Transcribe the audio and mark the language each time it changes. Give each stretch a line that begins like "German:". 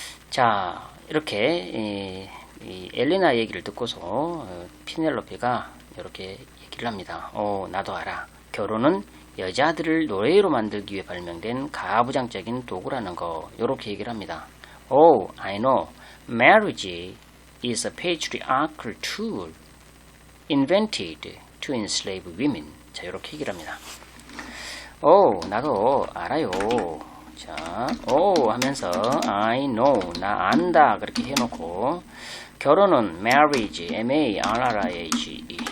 Korean: 자, 이렇게 이 엘레나 얘기를 듣고서 피넬로페가 이렇게 얘기를 합니다. 나도 알아. 결혼은 여자들을 노예로 만들기 위해 발명된 가부장적인 도구라는 거. 이렇게 얘기를 합니다.
English: I know. Marriage is a patriarchal tool invented to enslave women.
Korean: 자, 이렇게 얘기를 합니다. 나도 알아요. 자, 하면서
English: I know,
Korean: 나 안다 그렇게 해놓고 결혼은 marriage, M-A-R-R-I-A-G E.